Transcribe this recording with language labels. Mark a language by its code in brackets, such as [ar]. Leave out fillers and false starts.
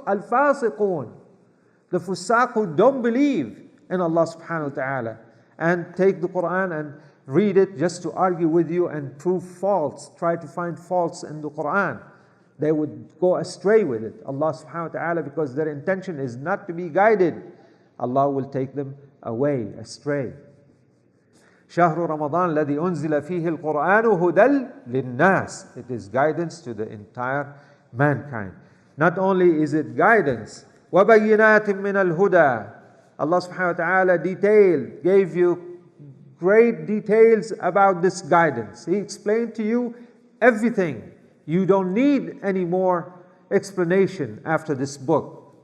[en] Al-Fasiqun. The Fusaq who don't believe in Allah subhanahu wa ta'ala and take the Quran and read it just to argue with you and prove faults, try to find faults in the Quran. They would go astray with it. Allah subhanahu wa ta'ala, because their intention is not to be guided, Allah will take them away, astray. [ar] شهر رمضان الذي أنزل فيه القرآن هدى للناس. [en] It is guidance to the entire mankind. Not only is it guidance, [ar] وَبَيِّنَاتٍ مِّنَ الْهُدَى. [en] Allah subhanahu wa ta'ala gave you great details about this guidance. He explained to you everything. You don't need any more explanation after this book.